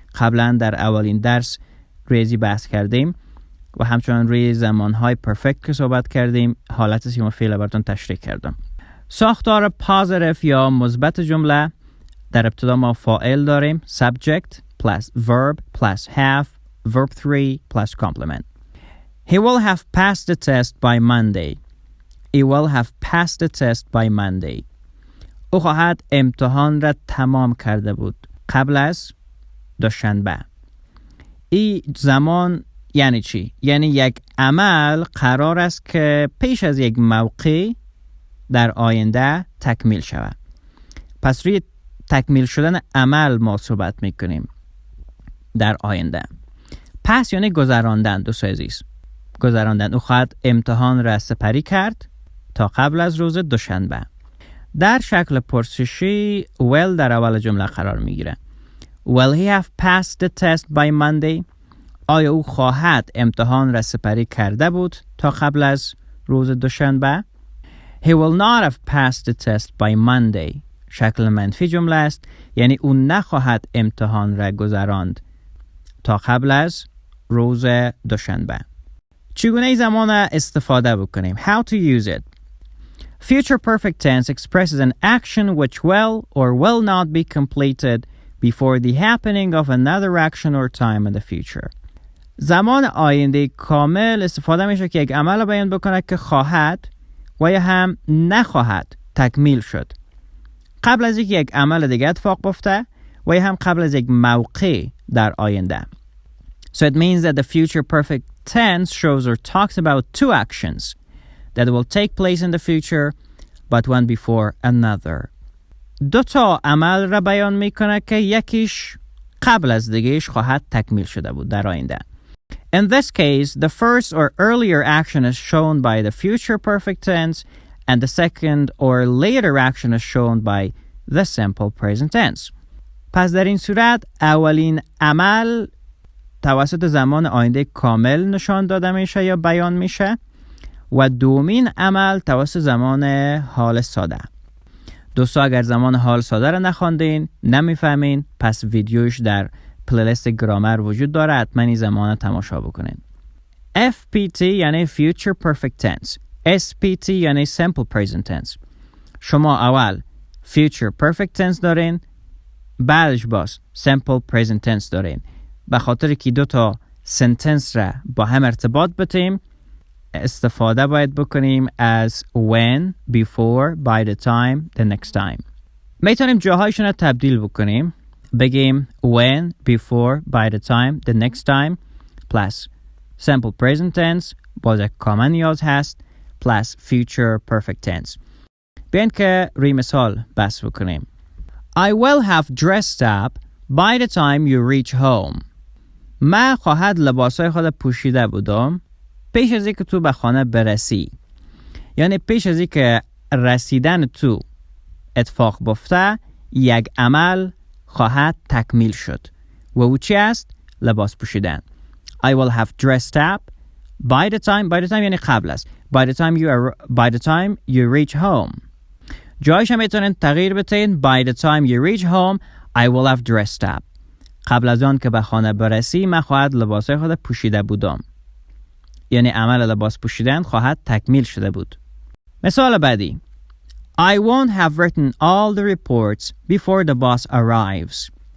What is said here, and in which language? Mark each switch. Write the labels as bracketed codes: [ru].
[fa] قبلا در اولین درس ریزی بحث کردیم و همچنان روی زمانهای پرفکت که صحبت کردیم حالت سیوم فعل براتون تشریح کردم. ساختار پازیتیو یا مثبت جمله در ابتدا ما فاعل داریم [en] subject plus verb plus have verb 3 plus complement. He will have passed the test by Monday. He will have passed the test by Monday. [fa] او خواهد امتحان را تمام کرده بود قبل از دوشنبه. این زمان یعنی چی؟ یعنی یک عمل قرار است که پیش از یک موقع در آینده تکمیل شود. پس روی تکمیل شدن عمل ما صحبت میکنیم در آینده. پس یعنی گذراندن. دوست عزیز گذراندن. او خواهد امتحان را سپری کرد تا قبل از روز دوشنبه. در شکل پرسشی will در اول جمله قرار میگیره. [en] Will he have passed the test by Monday? [fa] آیا او خواهد امتحان را سپری کرده بود تا قبل از روز دوشنبه؟ [en] He will not have passed the test by Monday. [fa] شکل منفی جمله است یعنی او نخواهد امتحان را گذراند تا قبل از روز دوشنبه. چگونه ای زمان استفاده بکنیم؟ [en] How to use it. Future perfect tense expresses an action which will or will not be completed before the happening of another action or time in the future. [fa] زمان آینده کامل استفاده میشه که یک عمل بیان بکنه که خواهد و یا هم نخواهد تکمیل شد قبل از اینکه یک عمل دیگه اتفاق بیفته و یا هم قبل از یک موقع در آینده. [en] So it means that the future perfect tense shows or talks about two actions that will take place in the future but one before another. [fa] دو تا عمل را بیان میکنه که یکیش قبل از دیگهش خواهد تکمیل شده بود در آینده. [en] In this case, the first or earlier action is shown by the future perfect tense and the second or later action is shown by the simple present tense. [fa] پس در این صورت اولین عمل توسط زمان آینده کامل نشان داده میشه یا بیان میشه و دومین عمل توسط زمان حال ساده. دوستا اگر زمان حال ساده را نخواندین نمیفهمین پس ویدیوش در پلیلیست گرامر وجود داره حتما این زمان تماشا بکنین. [en] FPT یعنی Future Perfect Tense. SPT یعنی Simple Present Tense. [fa] شما اول Future Perfect Tense دارین بعدش باز Simple Present Tense دارین. به خاطر که دو تا سنتنس را با هم ارتباط بتیم استفاده باید بکنیم از [en] when, before, by the time, the next time. [fa] میتونیم جاهایشون رو تبدیل بکنیم. [en] بگیم when, before, by the time, the next time plus simple present tense [fa] باز یک کامن نیاز هست [en] plus future perfect tense. [fa] بیاین که روی مثال بحث بکنیم. [en] I will have dressed up by the time you reach home. [fa] من خواهد لباسای خود پوشیده بودم پیش از اینکه تو به خانه برسی. یعنی پیش از اینکه رسیدن تو اتفاق بیفته یک عمل خواهد تکمیل شد و او چی است؟ لباس پوشیدن. [en] I will have dressed up by the time [fa] یعنی قبل است. [en] by the time you reach home. [fa] جایش هم میتونین تغییر بتین. [en] by the time you reach home I will have dressed up. [fa] قبل از آن که به خانه برسی من خواهد لباسای خود پوشیده بودم. یعنی عمل لباس پوشیدن خواهد تکمیل شده بود. مثال بعدی. [en] I won't have written all the reports before the boss arrives.